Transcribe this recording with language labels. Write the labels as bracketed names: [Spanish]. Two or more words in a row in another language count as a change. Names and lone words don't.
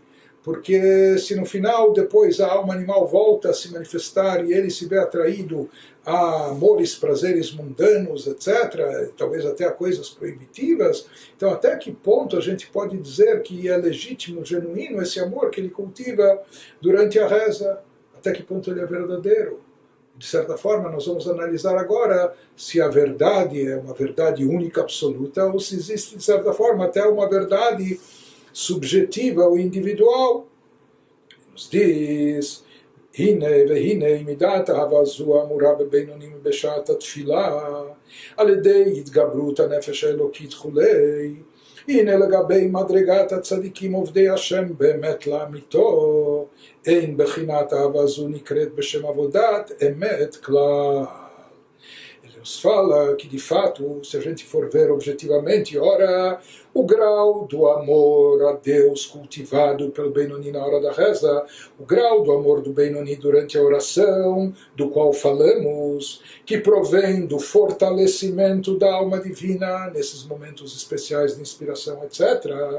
[Portuguese] Porque se no final, depois, a alma animal volta a se manifestar e ele se vê atraído a amores, prazeres mundanos, etc., talvez até a coisas proibitivas, então até que ponto a gente pode dizer que é legítimo, genuíno, esse amor que ele cultiva durante a reza? Até que ponto ele é verdadeiro? De certa forma, nós vamos analisar agora se a verdade é uma verdade única, absoluta, ou se existe, de certa forma, até uma verdade subjetiva ou individual. Ele nos diz, [Hebrew] הנה והנה מידת אהבה זו אמורה בבינונים בשעת התפילה על ידי התגברות הנפש האלוקית כולי. הנה לגבי מדרגת הצדיקים עובדי השם באמת לאמיתו, אין בחינת אהבה זו נקראת בשם עבודת אמת כלל. [Portuguese] Ele nos fala que, de fato, se a gente for ver objetivamente, ora, o grau do amor a Deus cultivado pelo Beinoni na hora da reza, o grau do amor do Beinoni durante a oração, do qual falamos, que provém do fortalecimento da alma divina nesses momentos especiais de inspiração, etc.